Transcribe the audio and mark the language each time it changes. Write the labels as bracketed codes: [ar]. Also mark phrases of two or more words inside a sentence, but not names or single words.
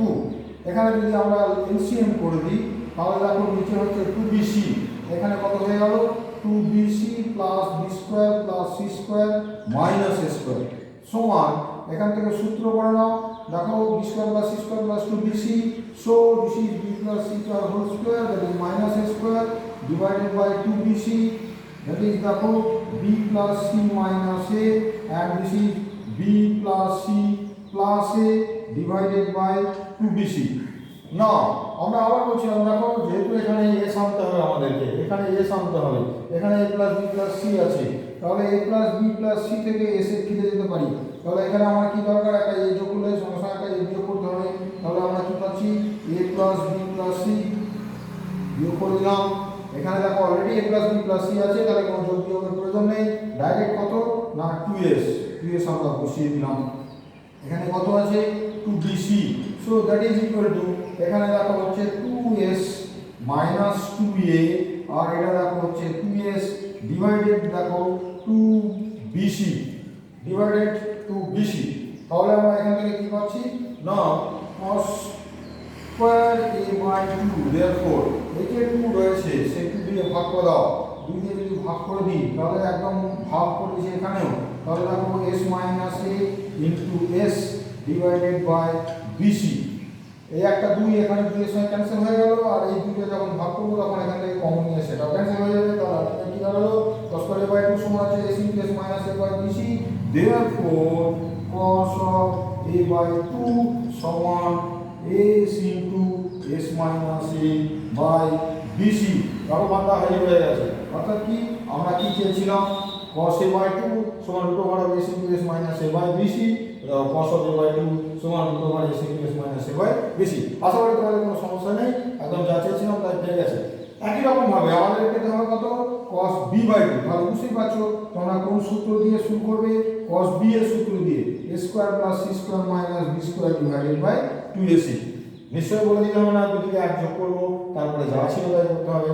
[bn] এখানে যদি আমরা এলসিএম করে দিই তাহলে দেখো নিচে হচ্ছে 2bc, এখানে কত হয়ে গেল 2bc + b² + c² - a² সমান, এখান থেকে সূত্র করে নাও। দেখো b² + c² + 2bc, [en] so this is b + c² whole square, that is -a² divided by 2bc, that is দেখো b + c - a, and this is b + c + a divided by 2bc। [bn] না, আমরা আবার বলছিলাম দেখো, যেহেতু এখানে s আনতে হবে আমাদেরকে, এখানে s আনতে হবে, এখানে a + b + c আছে, তাহলে a + b + c থেকে s এর ফিরে যেতে পারি। তাহলে এখানে আমার কি দরকার, একটা a যোগ করলে সঙ্গে সঙ্গে একটা a বিয়োগ করতে হবে। তাহলে আমরা কি পাচ্ছি, a + b + c বিয়োগ করে দিলাম। এখানে দেখো অলরেডি a + b + c আছে, তাহলে কোনো যোগ বিয়োগের প্রয়োজন নেই, ডাইরেক্ট কত না 2s আমরা বসিয়ে দিলাম। এখানে কত আছে 2bc, [en] so that is equal to, [bn] এখানে দেখো হচ্ছে 2s - 2a, আর এটা দেখো হচ্ছে 2s ডিভাইডেড দেখো 2bc ডিভাইডেড 2bc। তাহলে আমরা এখান থেকে কি পাচ্ছি না cos² a/2, therefore এই যে 2 রয়েছে সেই 2 দিয়ে ভাগ করে দাও। 2 দিয়ে যদি ভাগ করে দিই তাহলে একদম ভাগ করে দিয়েছি এখানেও, তাহলে দেখো s - a * s [en] divided by [bn] bc। এই একটা 2 এখানে 2 এর সঙ্গে ক্যান্সেল হয়ে গেল, আর এই 2টা যখন ভাগ করব তখন এখান থেকে কমন নিয়ে সেটাও ক্যান্সেল হয়ে যাবে। তাহলে আলটিমেটলি কি দাঁড়ালো, cos² a/2 সমান আছে s * s - a/bc, therefore cos a/2 সমান s * s - a/bc। তারও বাঁধা হয়ে গেছে। অর্থাৎ কি আমরা কি চেয়েছিলাম, cos a/2 সমান √s * s - a/bc, cos a/2 সমান √s * s - a/bc। আশা করি তোমাদের কোনো সমস্যা নেই, একদম যা চেয়েছিলাম তাই পেয়ে গেছে। একই রকম ভাবে আমাদের পেতে হবে কত, cosB/2। তাহলে বুঝতেই পারছো তোমরা কোন সূত্র দিয়ে শুরু করবে, cosB এর সূত্র দিয়ে, a² + c² - b² [en] divided by [bn] 2ac। নিশ্চয়ই বলে দিতে হবে না, দুদিকে এক যোগ করবো, তারপরে যা ছিল তাই করতে হবে।